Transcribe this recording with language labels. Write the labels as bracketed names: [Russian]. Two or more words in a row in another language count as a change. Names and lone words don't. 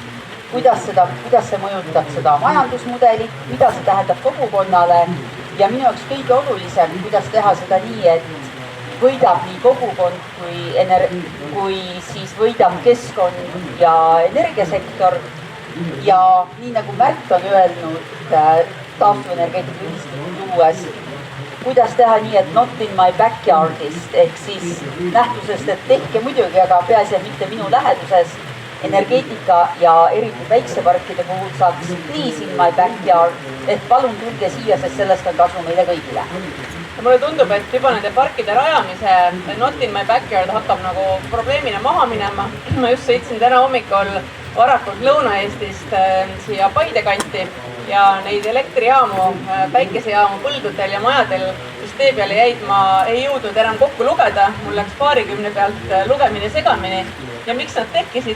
[Estonian] Kuidas see mõjutab seda majandusmudelit, mida see tähendab kogukonnale ja minu jaoks kõige olulisem, kuidas teha seda nii, et võidab nii kogukond kui siis võidab keskkond ja energiasektor ja nii nagu Märt on öelnud taastuvenergeetika ühistikut luues, kuidas teha nii, et [English] not in my backyardist [Estonian] ehk siis nähtusest, et tehke muidugi, aga peaasi mitte minu läheduses energeetika ja eriti päikseparkide puhul saaks [English] please in my backyard, [Estonian] et palun tulge siia, sest sellest on kasu meile kõigile. Mulle tundub, et juba nende parkide rajamise [English] not in my backyard [Estonian] hakkab nagu probleemina maha minema. Ma just sõitsin täna hommikul varakult Lõuna-Eestist siia Paide kanti ja neid elektrijaamu, päikesejaamu põldudel ja majadel, mis tee peale jäid, ma ei jõudnud enam kokku lugeda. Mul läks 20 pealt lugemine segamini ja miks nad tekkisid?